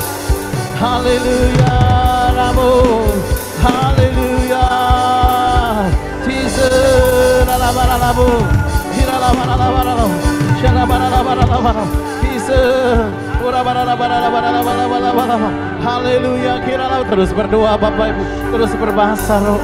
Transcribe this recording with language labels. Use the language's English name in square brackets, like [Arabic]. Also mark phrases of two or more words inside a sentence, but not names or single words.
[Indonesian] Haleluya. Ramu. Haleluya. Jesus ralaba. Hiralaba. Shalaba. Jesus. Haleluya. Kira terus berdoa Bapak Ibu, terus berbahasa roh.